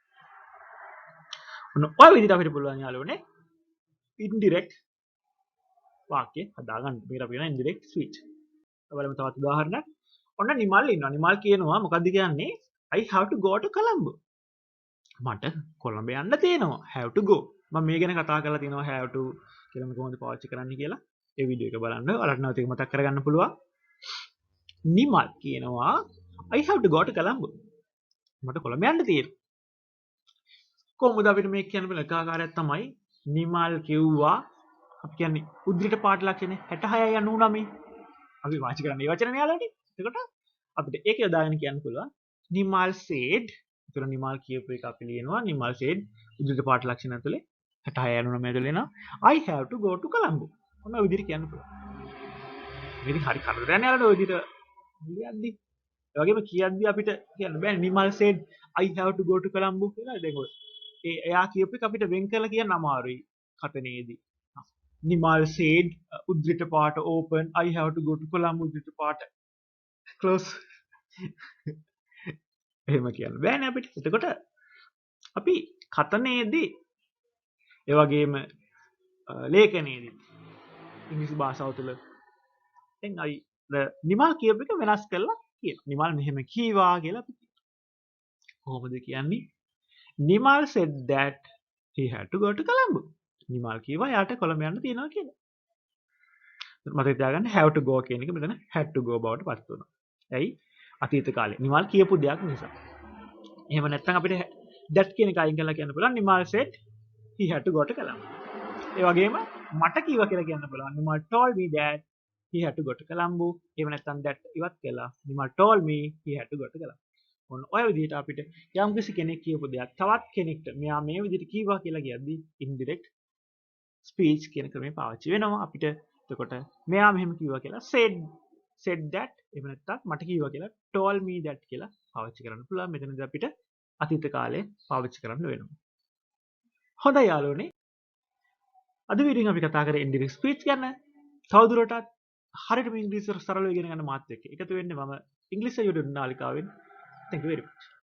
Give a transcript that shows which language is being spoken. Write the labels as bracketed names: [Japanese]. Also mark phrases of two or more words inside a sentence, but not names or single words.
[Sinhala] ඔන්න ඔය විදිහට අපිට පුළුවන් යාළුවනේ indirect වාක්‍ය හදාගන්න. මේකට අපි කියනවා [English] indirect speech. [Sinhala] බලමු තවත් උදාහරණයක්. ඔන්න නිමල් ඉන්නවා. නිමල් කියනවා මොකද්ද කියන්නේ? [English] I have to go to Colombo. [Sinhala] මට කොළඹ යන්න තියෙනවා. [English] have to go. [Sinhala] මම මේ ගැන කතා කරලා තියෙනවා [English] have to [Sinhala] කියලා කොහොමද පාවිච්චි කරන්න කියලා. ඒ වීඩියෝ එක බලන්න. ඔයාලට නැවත ඒක මතක් කරගන්න පුළුවන්. නිමල් කියනවා [English] I have to go to Colombo. [Sinhala] මට කොළඹ යන්න තියෙනවා. කොහොමද අපිට මේක කියන්න බෑ එකාකාරයක් තමයි නිමල් කිව්වා අපි කියන්නේ උද්දෘත පාඨ ලක්ෂණේ 66යි 99 අපි වාචික කරන්නේ මේ වචනේ යාළුවනේ. එතකොට අපිට ඒක යොදාගෙන කියන්න පුළුවන් නිමල් said. ඒතර නිමල් කියපු එක අපි ලියනවා නිමල් said උද්දෘත පාඨ ලක්ෂණ ඇතුලේ 66 99 ඇතුලේ එනවා [English] I have to go to Colombo. [Sinhala] ඔන්න ඔය විදිහට කියන්න පුළුවන්. මේක හරි කරදරයක් නේ යාළුවනේ ඔය විදිහට ලියද්දි. ඒ වගේම කියද්දි අපිට කියන්න බෑ නිමල් [English] said I have to go to Colombo [Sinhala] කියලා. දැන් ඔය එයා කියපු එක අපිට වෙන් කරලා කියන්න අමාරුයි කතනේදී. නිමල් said උද්දෘත පාඨ [English] open I have to go to Colombo [Sinhala] උද්දෘත පාඨ close. එහෙම කියන්න බෑනේ අපිට. එතකොට අපි කතනේදී ඒ වගේම ලේඛනයේදී ඉංග්‍රීසි භාෂාව තුළ දැන් අපි නිමල් කියපු එක වෙනස් කරලා කියනවා. නිමල් මෙහෙම කීවා කියලා අපි කියනවා. කොහොමද කියන්නේ? [English] නිමල් said that he had to go to Colombo. [Sinhala] නිමල් කිව්වා යාට කොළඹ යන්න තියෙනවා කියලා. මතක තියාගන්න [English] have to go [Sinhala] කියන එක මෙතන [English] had to go [Sinhala] බවට පත් වෙනවා. ඇයි? අතීත කාලේ. නිමල් කියපු දෙයක් නිසා. එහෙම නැත්නම් අපිට that කියන එක අයින් කරලා කියන්න පුළුවන් නිමල් [English] said he had to go to Colombo. [Sinhala] ඒ වගේම මට කිව්වා කියලා කියන්න පුළුවන්. [English] නිමල් told me that he had to go to Colombo. [Sinhala] එහෙම නැත්නම් [English] that [Sinhala] ඉවත් කළා. [English] නිමල් told me he had to go to Colombo. [Sinhala] ඔන්න ඔය විදිහට අපිට යම්කිසි කෙනෙක් කියපු දෙයක් තවත් කෙනෙක්ට මෙයා මේ විදිහට කිව්වා කියලා කියද්දි indirect speech කියන ක්‍රමය පාවිච්චි වෙනවා අපිට. එතකොට මෙයා මෙහෙම කිව්වා කියලා [English] said that [Sinhala] එහෙම නැත්නම් මට කිව්වා කියලා [English] told me that [Sinhala] කියලා පාවිච්චි කරන්න පුළුවන්. මෙතනදී අපිට අතීත කාලේ පාවිච්චි කරන්න වෙනවා. හොඳයි යාළුවනේ. අද වීඩියෝෙන් අපි කතා කරේ [English] indirect speech [Sinhala] ගැන. තවදුරටත් හරියටම ඉංග්‍රීසි සරලව ඉගෙන ගන්න මාත් එක්ක එකතු වෙන්න මම ඉංග්‍රීසි YouTube නාලිකාවෙන් [English] thank you very much.